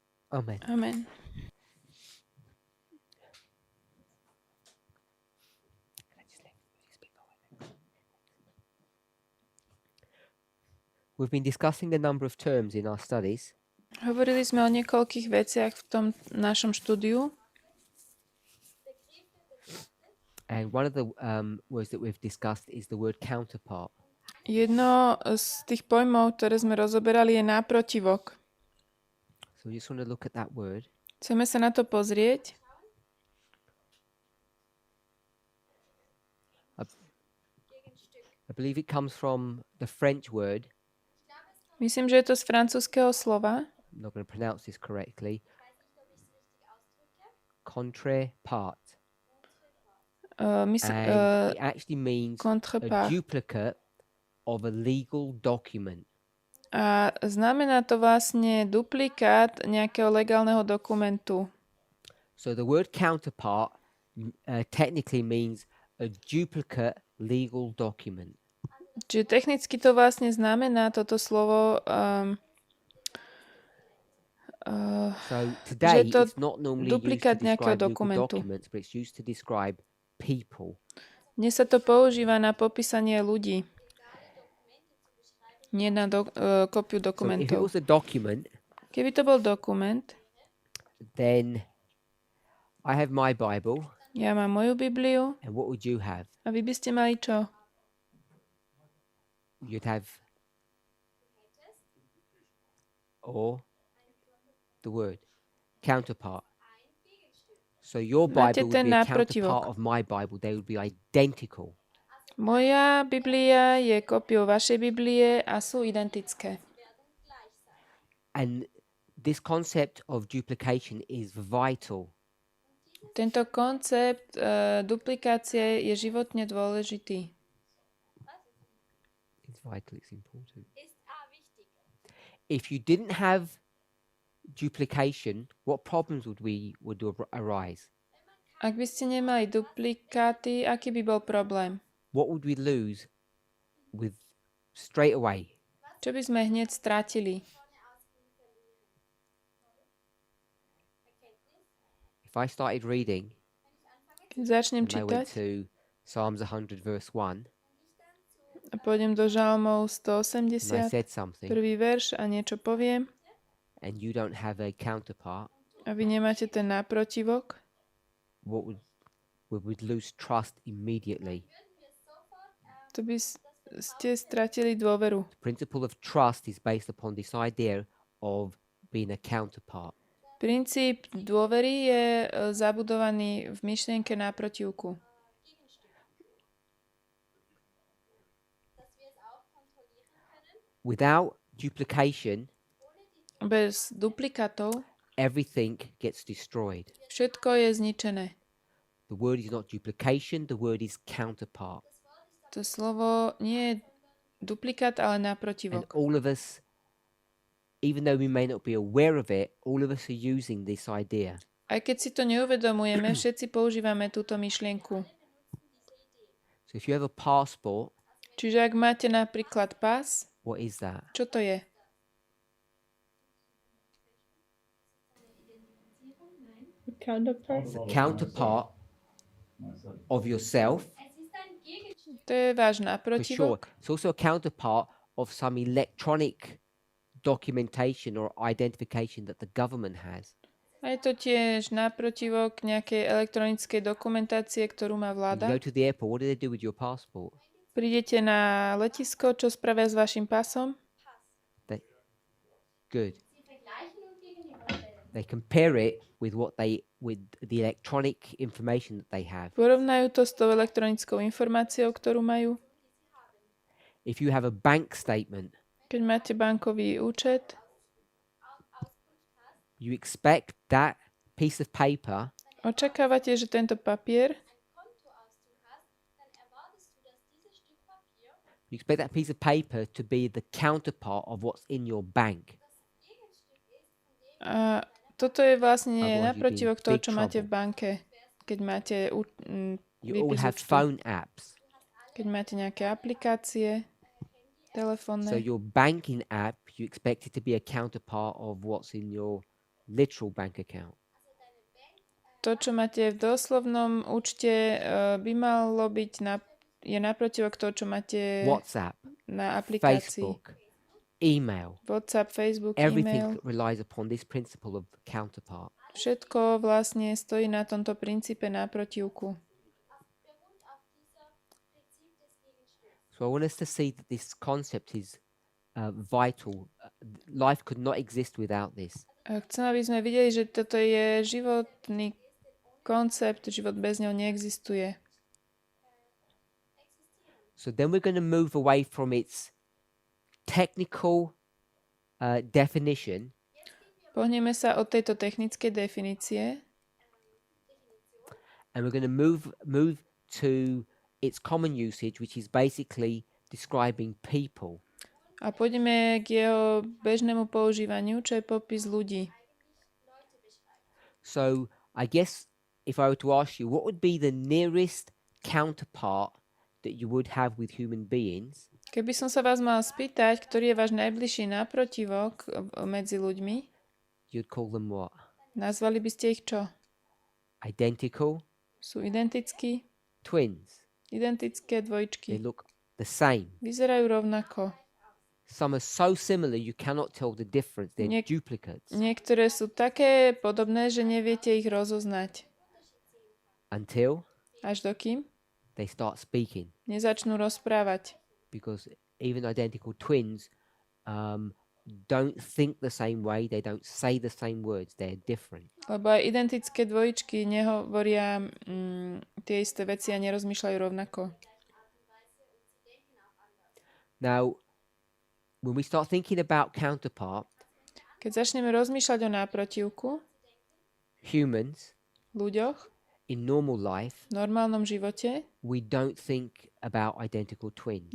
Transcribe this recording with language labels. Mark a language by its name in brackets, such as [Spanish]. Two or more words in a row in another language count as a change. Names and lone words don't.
[English] Amen. Amen. We've been discussing a number of terms in our studies. [Slovak] Hovorili sme o niekoľkých veciach v tom našom štúdiu. [English] And one of the words that we've discussed is the word counterpart. [Slovak] Jedno z tých pojmov, ktoré sme rozoberali, je náprotivok. [English] So we just want to look at that word. [Slovak] Chceme sa na to pozrieť. [English] I believe it comes from the French word. [Slovak] Myslím, že je to z francúzskeho slova. [English] I'm not going to pronounce this correctly. Contrepart. And it actually means a Contrepart. duplicate of a legal document. [Slovak] A znamená to vlastne duplikát nejakého legálneho dokumentu. [English] So the word counterpart technically means a duplicate legal document. [Slovak] Čiže technicky to vlastne znamená toto slovo, [English] So today [Slovak] že to [English] it's not normally used to [Slovak] duplikát nejakého [English] describe legal [Slovak] dokumentu. [English] documents, but it's used to describe people. [Slovak] Dnes sa to používa na popísanie ľudí. Nie na kópiu [English] So if it [Slovak] dokumentov. [English] was a document, [Slovak] Keby to bol dokument, [English] then I have my Bible, [Slovak] ja mám moju Bibliu [English] and what would you have? [Slovak] a vy by ste mali čo? [English] You'd have or the word counterpart. So your [Slovak] Máte [English] Bible would [Slovak] ten [English] be a [Slovak] náprotivok. [English] counterpart of my Bible. They would be identical. [Slovak] Moja Biblia je kópiou vašej Biblie a sú identické. [English] And this concept of duplication is vital. [Slovak] Tento koncept duplikácie je životne dôležitý. [English] It's vital, it's important. If you didn't have duplication, what problems would arise? [Slovak] Ak by ste nemali duplikáty, aký by bol problém? [English] What would we lose with straight away? [Slovak] Čo by sme hneď strátili? [English] If I started reading [Slovak] Keď začnem [English] and I went [Slovak] čítať [English] to Psalms 100 verse 1 [Slovak] a pôjdem do Žalmov [English] and I 180, said something [Slovak] prvý verš a niečo poviem [English] and you don't have a counterpart, [Slovak] a vy nemáte ten náprotivok, [English] what we would lose trust immediately. [Slovak] to by ste stratili dôveru. [English] The principle of trust is based upon this idea of being a counterpart. [Slovak] Princíp dôvery je zabudovaný v myšlienke náprotivku. [English] Without duplication, [Slovak] Bez duplikátov [English] everything gets destroyed. [Slovak] všetko je zničené. [English] The word is not duplication, the word is counterpart. [Slovak] To slovo nie je duplikát, ale [English] And [Slovak] náprotivok. [English] all of us, even though we may not be aware of it, all of us are using this idea. [Slovak] Aj keď si to neuvedomujeme, všetci používame túto myšlienku. [English] So if you have a passport, [Slovak] Čiže ak máte napríklad pás, [English] what is that? [Slovak] čo to je? [English] It's a counterpart of yourself, [Slovak] To je váš [English] for sure. [Slovak] náprotivok. [English] It's also a counterpart of some electronic documentation or identification that the government has. [Slovak] A je to tiež náprotivok nejakej elektronickej dokumentácie, ktorú má [English] When [Slovak] vláda. [English] you go to the airport, what do they do with your passport? [Slovak] Prídete na letisko, čo spravia s vašim pasom? [English] Good. They compare it with with the electronic information that they have. [Slovak] Porovnajú to s tou elektronickou informáciou, ktorú majú. [English] If you have a bank statement, [Slovak] Keď máte bankový účet, [English] you expect that piece of paper [Slovak] očakávate, že tento papier, [English] to be the counterpart of what's in your bank. [Slovak] a toto je vlastne [English] Otherwise you'd be in [Slovak] naprotivok toho, [English] big [Slovak] čo máte v [English] trouble. [Slovak] banke, keď máte [English] You all [Slovak] výpis [English] have [Slovak] účtu, [English] phone apps. [Slovak] keď máte nejaké aplikácie [English] So [Slovak] telefónne. [English] your banking app, you expect it to be a counterpart of what's in your literal bank account. [Slovak] To, čo máte v doslovnom účte, by malo byť je naprotivok toho, čo máte WhatsApp, na aplikácii. [English] Facebook, email. [Slovak] WhatsApp, Facebook, [English] Everything [Slovak] e-mail. [English] relies upon this principle of counterpart. [Slovak] Všetko vlastne stojí na tomto princípe náprotivku. [English] So I want us to see that this concept is vital. Life could not exist without this. [Slovak] Chcem, aby sme videli, že toto je životný koncept, život bez ňoho neexistuje. [English] So then we're going to move away from its technical definition [Slovak] Pohneme sa od tejto technickej definície [English] and we're going to move to its common usage, which is basically describing people. [Slovak] a pôjdeme k jeho bežnému používaniu, čo je popis ľudí. [English] So I guess if I were to ask you, what would be the nearest counterpart that you would have with human beings? [Slovak] Keby som sa vás mal spýtať, ktorý je váš najbližší náprotivok medzi ľuďmi, [English] You'd call them what? [Slovak] nazvali by ste ich čo? [English] Identical [Slovak] Sú identickí? [English] twins. [Slovak] Identické [English] They [Slovak] dvojčky. [English] look the same. [Slovak] Vyzerajú rovnako. [English] Some are so similar you cannot tell the difference. They're [Slovak] Nie- [English] duplicates [Slovak] Niektoré sú také podobné, že neviete ich rozoznať. [English] until [Slovak] Až dokým [English] they start speaking. [Slovak] nezačnú rozprávať. [English] Because even identical twins don't think the same way. They don't say the same words. They're different. [Slovak] Lebo aj identické dvojičky nehovoria tie isté veci a nerozmýšľajú rovnako. [English] Now, when we start thinking about counterpart, [Slovak] Keď začneme rozmýšľať o náprotivku, [English] humans [Slovak] ľuďoch, [English] in normal life, [Slovak] v normálnom živote, [English] we don't think about identical twins.